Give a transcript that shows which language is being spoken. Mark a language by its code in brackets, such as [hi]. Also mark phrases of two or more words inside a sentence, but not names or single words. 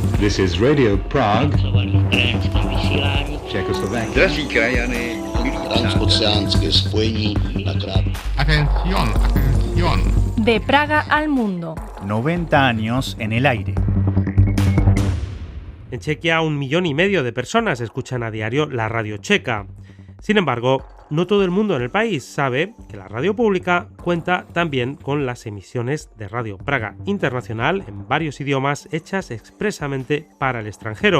[en] This is Radio Prague, Czechoslovakia. [cs] Drazí krajany, transoceánské spojení na krátko. [es] Atención, atención. De Praga al mundo. 90 años en el aire. En Chequia, 1,5 millones de personas escuchan a diario la radio checa. Sin embargo, no todo el mundo en el país sabe que la radio pública cuenta también con las emisiones de Radio Praga Internacional en varios idiomas hechas expresamente para el extranjero.